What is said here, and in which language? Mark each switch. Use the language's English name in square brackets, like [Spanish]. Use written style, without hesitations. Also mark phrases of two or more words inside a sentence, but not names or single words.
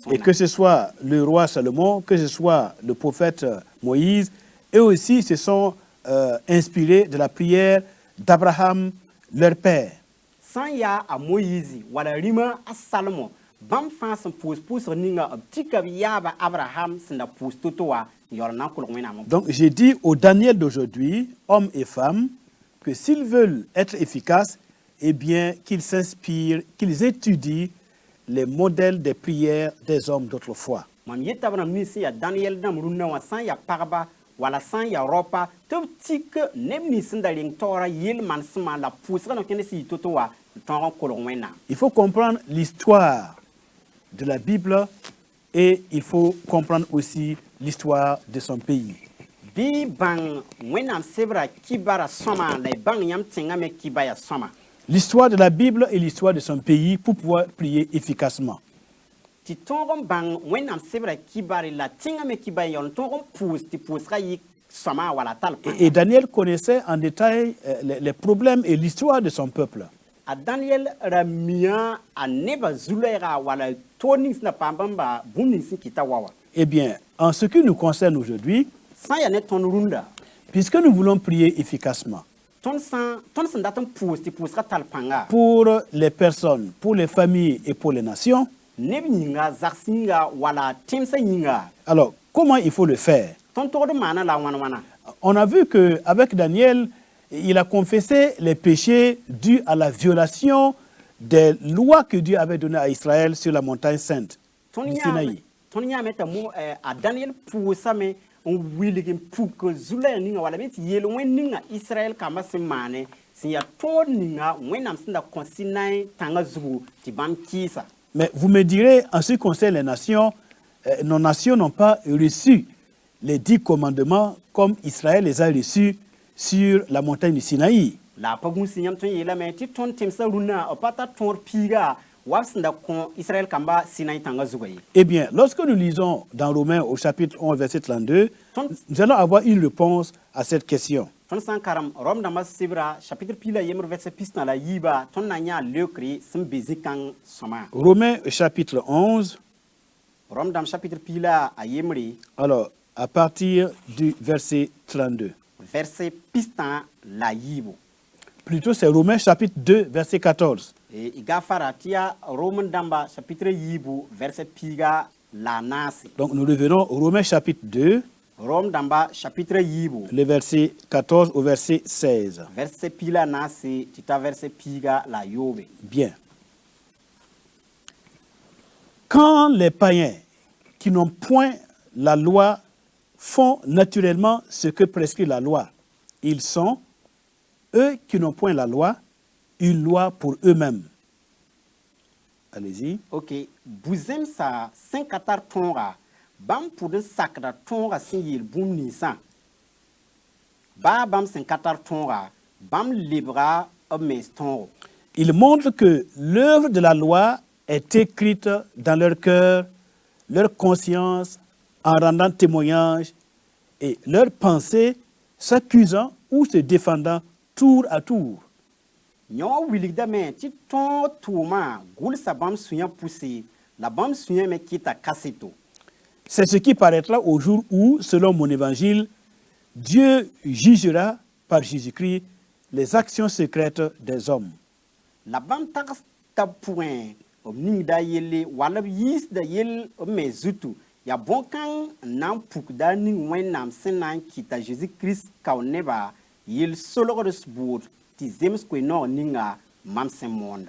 [French] Et que ce soit le roi Salomon, que ce soit le prophète Moïse, eux aussi se sont inspirés de la prière d'Abraham, leur père. [Mossi] sã n yaa a Moïse wala rĩmã a Salomo bãmb fãa sẽn pʋʋs pʋʋsg ninga b tika b yaaba Abraham sẽn da pʋʋs to-to wa n yaool n na n kolg wẽnnaam. [French] Donc j'ai dit aux Daniel d'aujourd'hui, hommes et femmes, que s'ils veulent être efficaces, eh bien qu'ils s'inspirent, qu'ils étudient les modèles des prières des hommes d'autrefois. [Mossi] Mam yeta b rãmb nins sẽn yaa Daniel dãmb rũnnã wã sã n yaa pagba wala sã n yaa ropa tɩ b tik neb nins sẽn da reng taoora yel-manesẽma la pʋʋsga na kẽnd sẽn yɩ to-to wa n tõog n kolg wẽnnaam. [French] Il faut comprendre l'histoire de la Bible et il faut comprendre aussi l'histoire de son pays. [Mossi] Bɩ bãng wẽnnaam sebra kibara sõma la y bãng yãmb tẽngame kiba yaa sõma. [French] L'histoire de la Bible et l'histoire de son pays pour pouvoir prier efficacement. [Mossi] Tɩ tõog n bãng wẽnnaam sebra kibare la tẽngame kiba n yaool n tõog n pʋʋs tɩ pʋʋsga yɩ sõma wala tall pãnga. [French] Et Daniel connaissait en détail les problèmes et l'histoire de son peuple. [Mossi] A Daniel ra mia a neba zulɛɛga wala toor ning sẽn da paam bãmba bũmb ning sẽn kɩta wa wa. [French] Eh bien, en ce qui nous concerne aujourd'hui, [Mossi] Sã n yaa ne tõnd rũnda [French] puisque nous voulons prier efficacement [Mossi] tõnd sẽn dat n pʋʋs tɩ pʋʋsga tall pãnga [French] pour les personnes, pour les familles et pour les nations, [Mossi] neb yĩnga zags yĩnga wala tẽmsã yĩnga [French] alors comment il faut le faire? [Mossi] tõnd togd n maana la wãn-wãna. [French] On a vu qu'avec Daniel, il a confessé les péchés dus à la violation des lois que Dieu avait données à Israël sur la montagne sainte [Mossi] Tõnd [French] du Sinaï. [Mossi] yãame t'a a Daniel pʋʋsame n wilg n puk zu-lɛɛg ninga wala me tɩ yeel wẽnd ninga Israɛl kambã sẽn maane sẽn yaa tõod ninga wẽnnaam sẽn da kõ Sinaï tãngã zugu tɩ bãmb kɩɩsa. [French] Mais vous me direz, en ce qui concerne les nations, nos nations n'ont pas reçu les 10 commandements comme Israël les a reçus sur la montagne du Sinaï. [Mossi] La pa gũsi yãmb tõe n yeelame tɩ tõnd tẽmsã rũnnã b pa tar tõor piiga wa b sẽn da kõ Israël kambã Sinaï tãngã zugã ye. [French] Eh bien, lorsque nous lisons dans Romains au chapitre 11, verset 32, nous allons avoir une réponse à cette question. [Mossi] Tõnd sã n karem Rom dãmbã sebra chapitre piila yembr vɛrsa pis-tã la yiiba tõnd na n yã leokre sẽn be zĩ-kãng sõma. [French] Romains chapitre 11, [Mossi] Rom dãmb chapitre piila a yembre [French] alors à partir du verset 32. [Mossi] verset pis-tã la yiibo. [French] Plutôt, c'est Romains chapitre 2, verset 14. [Mossi] Y ga fara tɩ yaa Rom dãmba chapitre yiibu verset piiga la naase. [French] Donc nous revenons au Romains chapitre 2, [Mossi] Rom dãmba chapitre yiibu [French] le verset 14 au verset 16. [Mossi] verset piila naase tɩ ta verset piiga la yoobe. [French] Bien. Quand les païens qui n'ont point la loi font naturellement ce que prescrit la loi, ils sont, eux qui n'ont point la loi, une loi pour eux-mêmes. Allez-y. [Mossi] Ok, buzem sa sẽn ka tar tõoga bãmb pʋd n sakda tõoga sẽn yeel bũmb ninsã baa bãmb sẽn ka tar tõoga bãmb lebga b mens tõogo. [French] Ils montrent que l'œuvre de la loi est écrite dans leur cœur, leur conscience, en rendant témoignage, et leur pensée s'accusant ou se défendant tour à tour. [Mossi] Yõ wilgdame tɩ tõog tʋʋmã gʋlsa bãmb sũyã pʋse la bãmb sũyã me kɩta kaseto. [French] C'est ce qui paraîtra au jour où, selon mon évangile, Dieu jugera par Jésus-Christ les actions secrètes des hommes. [Mossi] La bãmb tags tab pʋgẽ b ningda yelle wall b yiisda yell b me zutu yaa bõn-kãng n na n pukda ning wẽnnaam sẽn na n kɩta Jésus-Kirist kao neba yel solgd sbuud tɩ zems koe-noog ninga mam sẽn moonda.